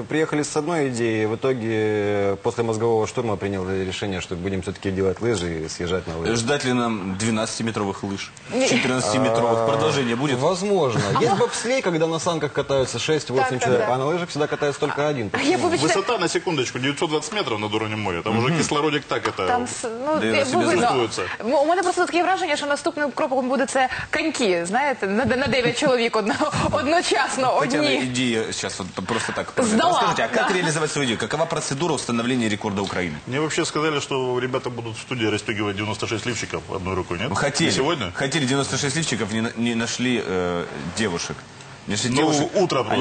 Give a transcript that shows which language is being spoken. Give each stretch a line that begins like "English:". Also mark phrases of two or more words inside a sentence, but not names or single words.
Russian: Приехали с одной идеей, в итоге после мозгового штурма принял решение, что будем все-таки делать лыжи и съезжать на лыжи. Ждать ли нам 12-метровых лыж? 14-метровых? Продолжение будет? Возможно. Есть бобслей, когда на санках катаются 6-8 человек, а на лыжах всегда катается только один. Высота, на секундочку, 920 метров над уровнем моря. Там уже кислородик так это
Ukrainian: чувствується. У мене просто таке враження, що наступним кроком буде це коньки, знаєте, на 9 чоловік одночасно,
Russian: Татьяна, одни. идея сейчас вот просто так. Сдала. Расскажите, а как реализовать свою идею? Какова процедура установления рекорда Украины? Мне вообще сказали, что ребята будут в студии расстегивать 96 лифчиков одной рукой, нет? Хотели. Не сегодня? Хотели 96 лифчиков, не нашли девушек. Утро просто,